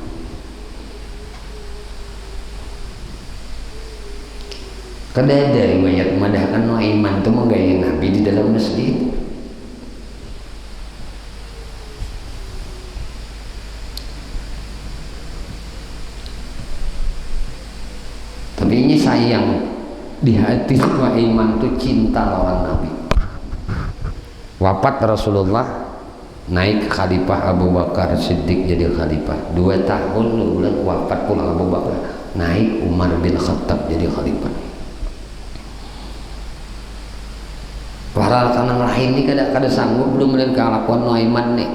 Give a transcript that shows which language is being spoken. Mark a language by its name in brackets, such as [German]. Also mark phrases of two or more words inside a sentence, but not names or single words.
[Banjar] Kada ada riwayat madahkan Nuaiman itu menggayai Nabi di dalam masjid. Tapi ini sayang, di hati Nuaiman itu cinta lawan Nabi. [Indonesian] Wafat Rasulullah, naik Khalifah Abu Bakar Siddiq jadi khalifah. 2 tahun bulan wafat pulang Abu Bakar, naik Umar bin Khattab jadi khalifah. [Banjar] Para kanang lain ini kada sanggup belum melihat kelakuan Nuaiman nih.